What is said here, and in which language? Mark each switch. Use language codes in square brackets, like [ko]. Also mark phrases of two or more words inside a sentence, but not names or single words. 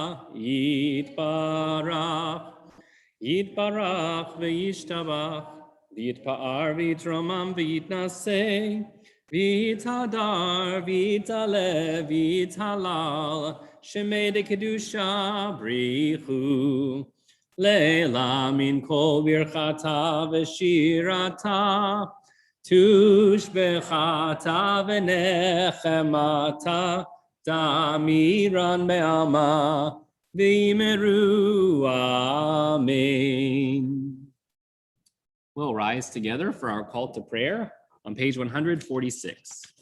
[arc] יתברך וישתבח ויתפאר ויתרומם ויתנשא ויתהדר ויתעלה ויתהלל שמה דקודשא בריך הוא לעילא מן כל ברכתא ושירתא תושבחתא ונחמתא דאמירן בעלמא ואמרו אמן. [en] We'll rise together for our call to prayer on page 146.